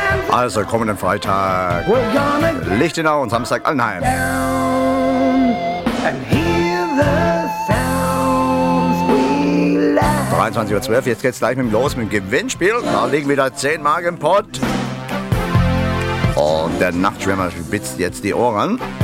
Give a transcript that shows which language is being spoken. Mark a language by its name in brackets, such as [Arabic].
[German] Also kommenden Freitag Lichtenau und Samstag Altenheim. [English] And hear the sounds we like. [German] 23:12 Uhr, jetzt geht's gleich mit dem los mit dem Gewinnspiel. Da liegen wieder 10 Mark im Pott. Und der Nachtschwärmer spitzt jetzt die Ohren.